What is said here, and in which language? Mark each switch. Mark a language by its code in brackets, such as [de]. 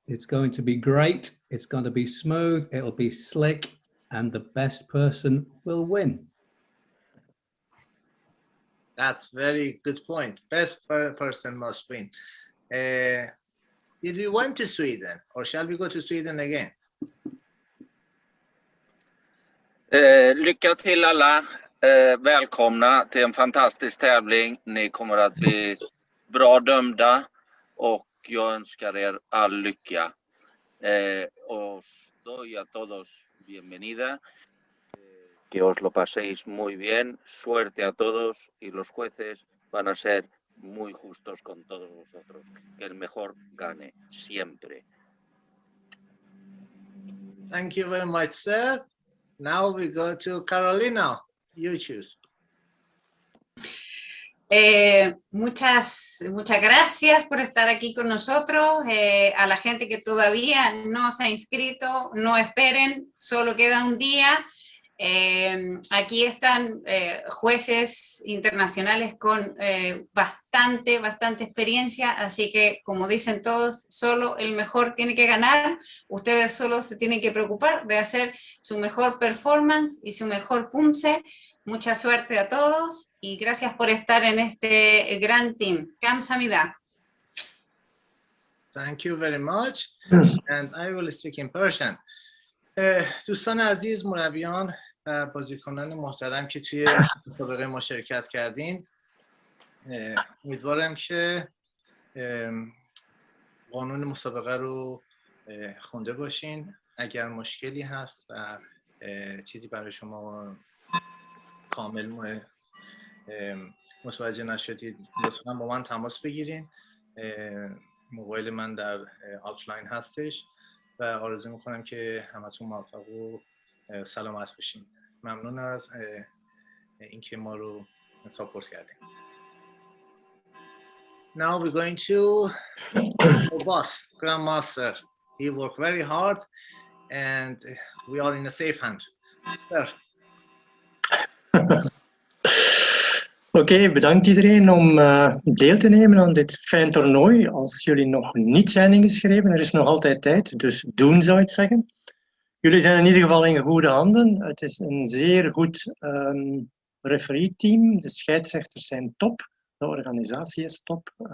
[en] It's going to be great. It's going to be smooth. It'll be slick, and the best person will win. That's very good point. Best person must win. Did we went to Sweden, or shall we go to Sweden again? [sv] Lycka till alla. Välkomna till en fantastisk tävling. Ni kommer att bli bra dömda och jag önskar er all lycka. [es] Os doy a todos bienvenida. Que os lo paséis muy bien. Suerte a todos y los jueces van a ser muy justos con todos vosotros. Que el mejor gane siempre. [en] Thank you very much, sir. Now we go to Carolina. You choose. [es] Muchas gracias por estar aquí con nosotros. A la gente que todavía no se ha inscrito, no esperen, solo queda un día. Aquí están jueces internacionales con bastante experiencia, así que como dicen todos, solo el mejor tiene que ganar. Ustedes solo se tienen que preocupar de hacer su mejor performance y su mejor Poomsae Mucha suerte a todos y gracias por estar en este gran team. [ko] 감사합니다. [en] Thank you very much. And I will speak in Persian. [fa] دوستان عزیز، مربیان و بازیکنان محترم که توی مسابقه ما شرکت کردین، امیدوارم که قانون مسابقه رو خونده باشین. اگر مشکلی هست و چیزی برای شما کامل متوجه نشدید، لطفاً با من تماس بگیرین. موبایل من در آوتلاین هستش و آرزو میکنم که همتون موفق و سلامت باشین. ممنون از اینکه ما رو ساپورت کردین. [en] Now we're going to our boss, Grandmaster. He worked very hard and we are in a safe hand. Sir. [nl] Oké, bedankt iedereen om deel te nemen aan dit fijn toernooi. Als jullie nog niet zijn ingeschreven, er is nog altijd tijd, dus doen zou ik zeggen. Jullie zijn in ieder geval in goede handen. Het is een zeer goed referee-team. De scheidsrechters zijn top, de organisatie is top.